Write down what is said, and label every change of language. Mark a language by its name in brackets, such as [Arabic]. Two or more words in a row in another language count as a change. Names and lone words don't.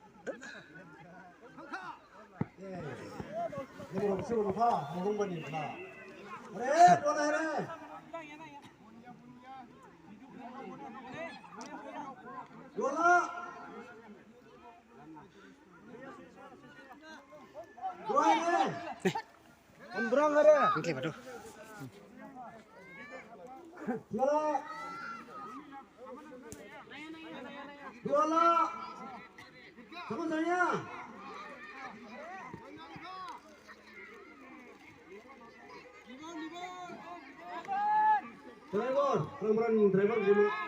[Malay] Ini belum sih belum apa, belum bani lah. Boleh, dua lah here. Dua lah. Dua here. Ambrang here. Oke, waduh. Dua lah. Dua lah. Sama saya. Driver, driver dulu.